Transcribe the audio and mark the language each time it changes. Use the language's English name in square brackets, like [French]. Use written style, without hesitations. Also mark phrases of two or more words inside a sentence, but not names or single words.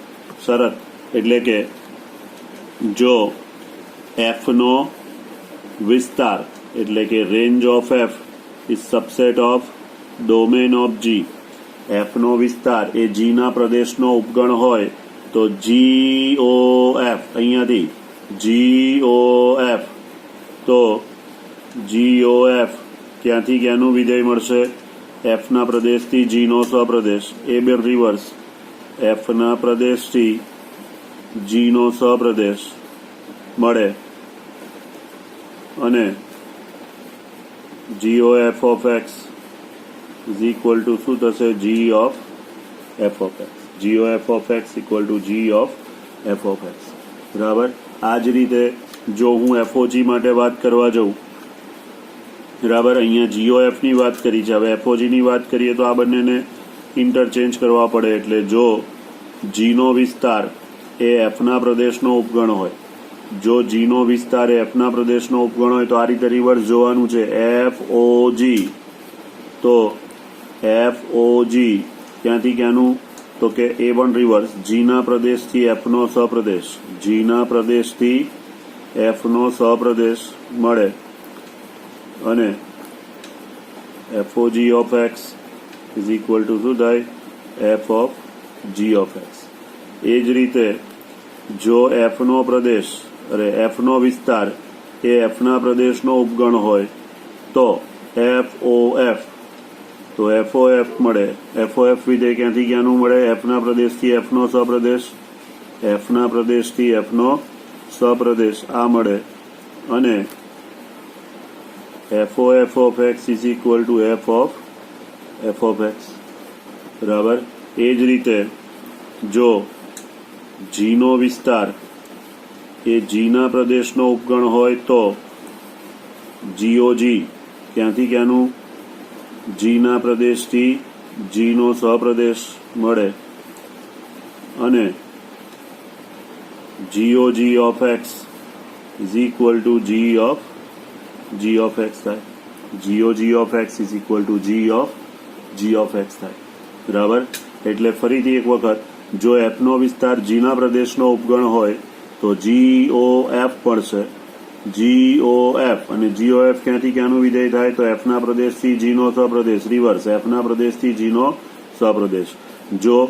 [Gujarati] શરત એટલે કે જો f નો વિસ્તાર એટલે કે [English] range of f is subset of domain of g, [Gujarati] f નો વિસ્તાર એ g ના પ્રદેશનો ઉપગણ હોય તો GOF અહીંયાથી GOF, તો GOF ક્યાંથી ક્યાંનું વિધેય મળશે? f ના પ્રદેશથી g નો સહપ્રદેશ, એ બે રિવર્સ, f ના પ્રદેશથી g નો સહપ્રદેશ મળે, અને [English] GOF of x is equal to [Gujarati] શું થશે? [English] g of f of x. GOF of x equal to g of f of x. [Gujarati] બરાબર. આ જ રીતે જો હું FOG માટે વાત કરવા જાઉં, બરાબર, અહીંયા GOF ની વાત કરી છે, હવે FOG ની વાત કરીએ તો આ બંનેને ઇન્ટરચેન્જ કરવા પડે. એટલે જો g નો વિસ્તાર એ f ના પ્રદેશનો ઉપગણ હોય, જો g નો વિસ્તાર એ f ના પ્રદેશનો ઉપગણ હોય તો આ રીતે રિવર્સ જોવાનું છે. FOG, તો FOG ક્યાંથી ક્યાંનું? તો કે A1 રિવર્સ, g ના પ્રદેશથી f નો સહપ્રદેશ, g ના પ્રદેશથી f નો સહપ્રદેશ મળે, અને [English] FOG of x is equal to [Gujarati] શું થાય? [English] f of g of x. [Gujarati] એ જ રીતે જો f નો પ્રદેશ f નો વિસ્તાર એ f ના પ્રદેશનો ઉપગણ હોય તો FOF, તો FOF મળે. FOF વિધેય ક્યાંથી ક્યાંનું મળે? f ના પ્રદેશથી f નો સહપ્રદેશ, f ના પ્રદેશથી f નો સહપ્રદેશ આ મળે, અને [English] FOF of x is equal to f of x. [Gujarati] બરાબર. એ જ રીતે જો g નો વિસ્તાર એ g ના પ્રદેશનો ઉપગણ હોય તો GOG ક્યાંથી ક્યાંનું? g ના પ્રદેશથી g નો સહપ્રદેશ મળે, અને [English] GOG of x is equal to g of x [Gujarati] થાય. [English] GOG of x is equal to g of x [Gujarati] થાય. બરાબર. એટલે ફરીથી એક વખત, જો f નો વિસ્તાર g ના પ્રદેશનો ઉપગણ હોય તો GOF પડશે, GOF, અને GOF ક્યાંથી ક્યાંનું વિધેય થાય? તો f ના પ્રદેશથી g નો સહપ્રદેશ, રિવર્સ, f ના પ્રદેશથી g નો સહપ્રદેશ.